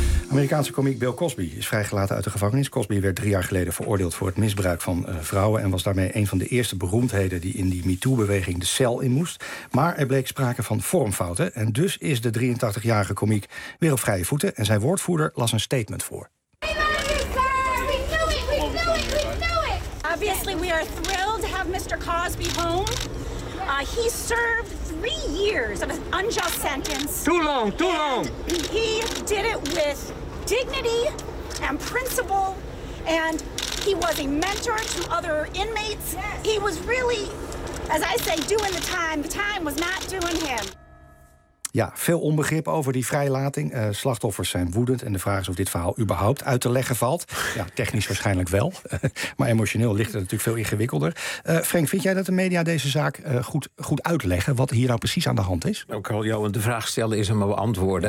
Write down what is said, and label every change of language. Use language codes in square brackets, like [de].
[nl] Amerikaanse komiek Bill Cosby is vrijgelaten uit de gevangenis. Cosby werd 3 jaar geleden veroordeeld voor het misbruik van vrouwen en was daarmee een van de eerste beroemdheden die in die MeToo-beweging de cel in moest. Maar er bleek sprake van vormfouten en dus is de 83-jarige komiek weer op vrije voeten en zijn woordvoerder las een statement voor. [en] Obviously we are thrilled to have Mr. Cosby home. He served 3 years of an unjust sentence. Too long. He did it with dignity and principle, and he was a mentor to other inmates. Yes. He was really, as I say, doing the time. The time was not doing him. [nl] Ja, veel onbegrip over die vrijlating. Slachtoffers zijn woedend en de vraag is of dit verhaal überhaupt uit te leggen valt. Ja, technisch waarschijnlijk wel. Maar emotioneel ligt het natuurlijk veel ingewikkelder. Frank, vind jij dat de media deze zaak goed uitleggen? Wat hier nou precies aan de hand is? Ik wil jou de vraag stellen is aan mijn beantwoorden.